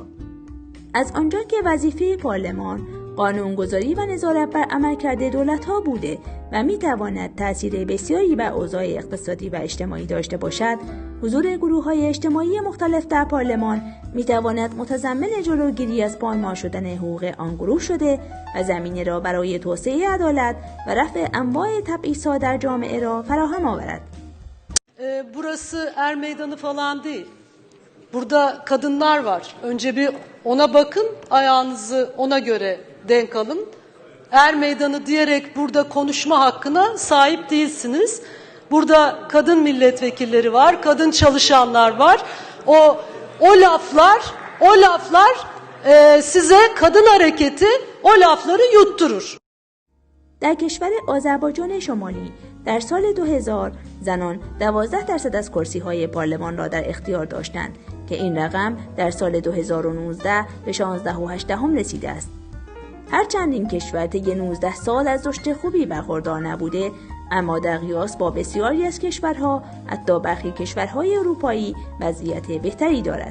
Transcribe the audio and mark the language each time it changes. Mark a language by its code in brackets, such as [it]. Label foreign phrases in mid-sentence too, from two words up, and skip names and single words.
[fa] از آنجا که وظیفه پارلمان قانونگذاری و نظارت بر عملکرد دولت‌ها بوده و می‌تواند تأثیر بسیاری بر اوضاع اقتصادی و اجتماعی داشته باشد، حضور گروه‌های اجتماعی مختلف در پارلمان می‌تواند متضمن جلوگیری از پایمال شدن حقوق آن gruh şöyle و زمینه را برای توسعه عدالت و رفع انواع تبعیض‌ها در جامعه را فراهم آورد. [tr] Burası er meydanı falan değil. Burada kadınlar var. Önce bir ona bakın, ayağınızı ona göre denk alın. Er meydanı diyerek burada konuşma hakkına sahip değilsiniz. Burada kadın milletvekilleri var, kadın çalışanlar var. O laflar size kadın hareketi o lafları yutturur. [fa] در کشور آذربایجان شمالی در سال 2000 زنان 12% از کرسی‌های پارلمان را در اختیار داشتند که این رقم در سال 2019 به 16.8 رسیده است. هرچند این کشور طی 19 سال از رشد خوبی برخوردار نبوده، اما در قیاس با بسیاری از کشورها، حتی برخی کشورهای اروپایی، وضعیت بهتری دارد.